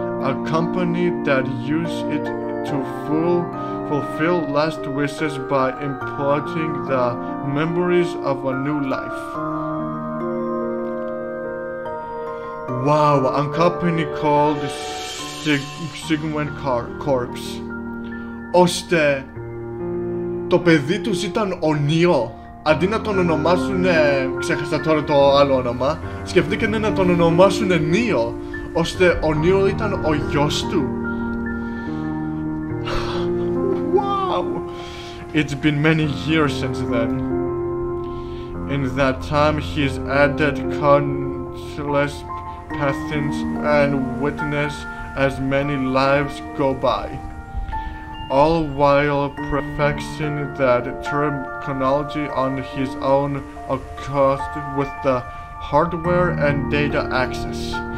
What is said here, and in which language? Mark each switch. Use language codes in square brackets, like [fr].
[en] A company that used it to fulfill last wishes by imparting the memories of a new life. Wow, a company called Sigmund Corps. [el] Οστε το παιδί τους ήταν ο Νίο. Αντί να τον ονομάσουν, ξέχασα τώρα το άλλο όνομα, σκεφτήκανε να τον ονομάσουν Νίο, ώστε ο Νίο ήταν ο γιος του. [en] Wow! It's been many years since then. In that time he's added countless paths and witnessed as many lives go by, all while perfecting that terminology on his own across with the hardware and data access.